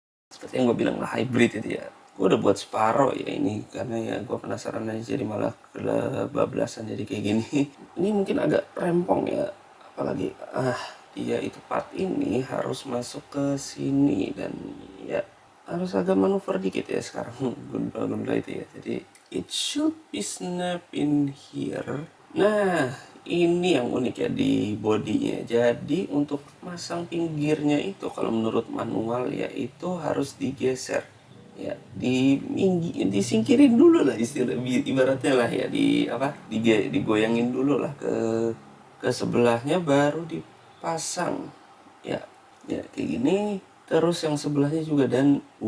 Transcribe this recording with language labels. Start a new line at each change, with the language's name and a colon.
Indonesian: Seperti yang gue bilang lah, hybrid itu ya. Gue udah buat separuh ya ini, karena ya gue penasaran aja, jadi malah kebablasan jadi kayak gini. Ini mungkin agak rempong ya, apalagi dia itu part ini harus masuk ke sini, dan ya harus agak manuver dikit ya sekarang gundala itu ya. Jadi
English: it should be snap in here.
Indonesian: Nah ini yang unik ya di bodinya. Jadi untuk masang pinggirnya itu kalau menurut manual ya itu harus digeser ya, disingkirin dulu lah istilah ibaratnya lah ya, digoyangin dulu lah ke sebelahnya baru dipasang ya kayak gini. Terus yang sebelahnya juga, dan